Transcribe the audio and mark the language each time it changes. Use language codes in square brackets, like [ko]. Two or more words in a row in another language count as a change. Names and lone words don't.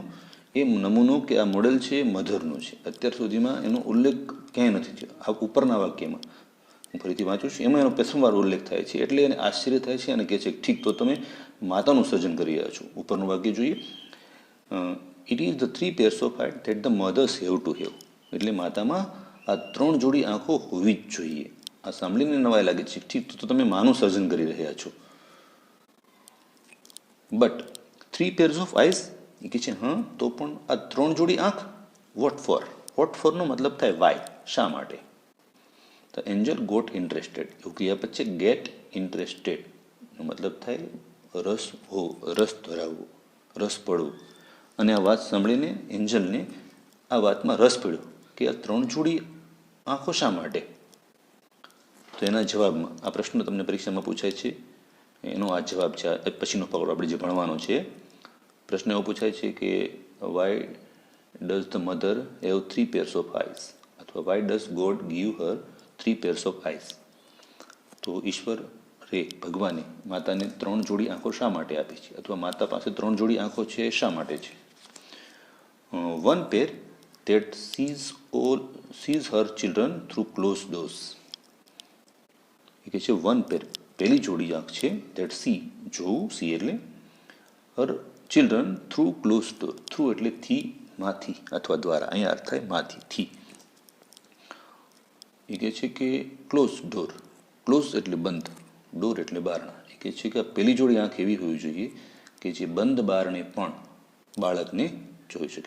[gu] એ નમૂનો કે આ મોડેલ છે એ મધરનો છે. અત્યાર સુધીમાં એનો ઉલ્લેખ ક્યાંય નથી થયો. આ ઉપરના વાક્યમાં હું ફરીથી વાંચું છું, એમાં એનો પ્રથમવાર ઉલ્લેખ થાય છે. એટલે એને આશ્ચર્ય થાય છે અને કહે છે ઠીક, તો તમે માતાનું સર્જન કરી રહ્યા છો. ઉપરનું વાક્ય જોઈએ. [en] it is the 3 pairs of eyes that the mothers have to have. [gu] એટલે માતામાં આ 3 જોડી આંખો હોવી જ જોઈએ. આ સાંભળીને નવાઈ લાગે છે. ઠીક, તો તમે માનું સર્જન કરી રહ્યા છો. [en] બટ 3 pairs of eyes, [gu] એ કહે છે હા, તો પણ આ 3 જોડી આંખ? [en] what for? what forનો [gu] મતલબ થાય વાય, શા માટે? [en] the angel got interested. [gu] એવું ક્રિયાપદ છે [en] get interested. [gu] એનો મતલબ થાય રસ હો, રસ ધરાવવો, રસ પડવો. અને આ વાત સાંભળીને એન્જલને આ વાતમાં રસ પડ્યો કે આ 3 જોડી આંખો શા માટે? તો એના જવાબમાં, આ પ્રશ્ન તમને પરીક્ષામાં પૂછાય છે, એનો આ જવાબ છે. આ પછીનો પગલો આપણે જે ભણવાનો છે. પ્રશ્ન એવો પૂછાય છે કે [en] why does the mother have 3 pairs of eyes? અથવા why does God give her 3 pairs of eyes? [gu] તો ઈશ્વર રે, ભગવાને માતાને 3 જોડી આંખો શા માટે આપી છે? અથવા માતા પાસે 3 જોડી આંખો છે એ શા માટે છે? [en] 1 pair that sees her children through closed doors. [gu] એ કહે છે 1 pair, પહેલી જોડી આંખ છે, [en] that see, જોવું, see એટલે, her children through close door. [gu] થ્રુ એટલે થી, માંથી અથવા દ્વારા. અહીંયા અર્થ થાય માંથી, થી. એ કહે છે કે [en] close door. [gu] ક્લોઝ એટલે બંધ, ડોર એટલે બારણા. એ કહે છે કે પહેલી જોડી આંખ એવી હોવી જોઈએ કે જે બંધ બારણે પણ બાળકને જોઈ શકે.